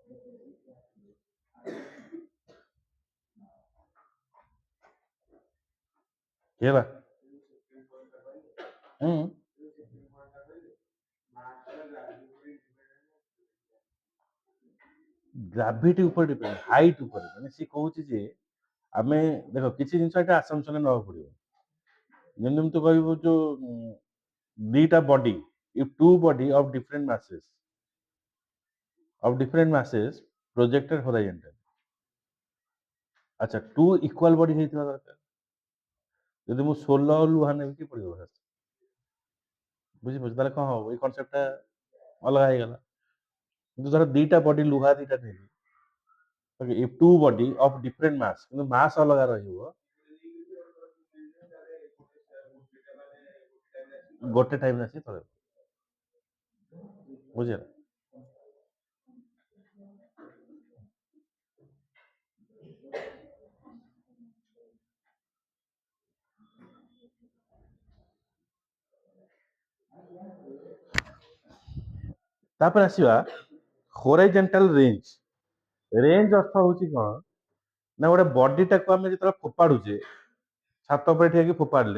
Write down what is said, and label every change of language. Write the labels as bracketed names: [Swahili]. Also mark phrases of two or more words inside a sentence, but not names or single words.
[Odia] ହେଲା ଗ୍ରାଭିଟି ଉପରେ ଡିପେଣ୍ଡ ହାଇଟ୍ ଉପରେ ମାନେ ସିଏ କହୁଛି ଯେ ଆମେ ଦେଖ କିଛି ଜିନିଷ ଏଟା ଆସମ୍ପସନ୍ ନେବାକୁ ପଡିବ ଯେମିତି ତୁ କହିବୁ ଯୋଉ ଦିଟା ବଡି [English] if two body of different masses projected horizontal [Odia] ଆଚ୍ଛା [English] two equal body [Odia] ହେଇଥିବା ଦରକାର ଯଦି ମୁଁ 16 ଲୁହା ନେବି କି ପଡିବ ବୁଝିପାରୁଛି ତାହେଲେ କଣ ହବ ଏଇ କନସେପ୍ଟଟା ଅଲଗା ହେଇଗଲା କିନ୍ତୁ ଧର ଦିଟା ବଡି ଲୁହା ଦିଟା ନେବି [English] if two body of different mass [Odia] କିନ୍ତୁ ମାସ୍ ଅଲଗା ରହିବ ଗୋଟେ ଟାଇମ୍ ଆସି ତଳେ ବୁଝିଲ ତାପରେ ଆସିବା [English] horizontal range [Odia] ଅର୍ଥ ହଉଛି କଣ ନା ଗୋଟେ ବଡିଟାକୁ ଆମେ ଯେତେବେଳେ ଫୋପାଡୁଛେ ଛାତ ଉପରେ ଠିଆକି ଫୋପାଡିଲେ